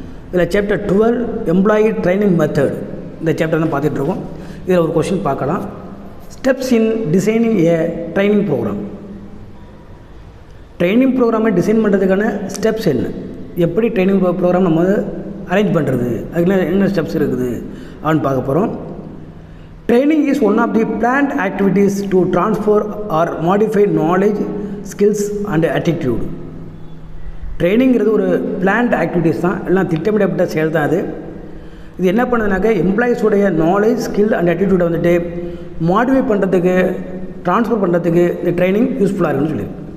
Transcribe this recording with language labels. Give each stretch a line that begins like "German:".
Tamil: இதில் chapter 12 employee training method இந்த chapter தான் பார்த்துட்ருக்கோம். இதில் ஒரு கொஷின் பார்க்கலாம்.
English: Steps in designing a training program.
Tamil: ட்ரைனிங் ப்ரோக்ராமை டிசைன் பண்ணுறதுக்கான ஸ்டெப்ஸ் என்ன, எப்படி ட்ரைனிங் ப்ரோக்ராம் நம்ம அரேஞ்ச் பண்ணுறது, அதுக்கு என்ன ஸ்டெப்ஸ் இருக்குது அப்படின்னு பார்க்க போகிறோம்.
English: Training is one of the planned activities to transfer or modify knowledge, skills and attitude.
Tamil: ட்ரைனிங்கிறது ஒரு பிளான்ட் ஆக்டிவிட்டீஸ் தான், எல்லாம் திட்டமிடப்பட்ட செயல் தான். இது என்ன பண்ணுதுனாக்கா எம்ப்ளாயீஸோடைய நாலேஜ், ஸ்கில் அண்ட் ஆட்டிடியூடை வந்துட்டு மாடிஃபை பண்ணுறதுக்கு, ட்ரான்ஸ்ஃபர் பண்ணுறதுக்கு இந்த ட்ரைனிங் யூஸ்ஃபுல்லாக இருக்குன்னு சொல்லி.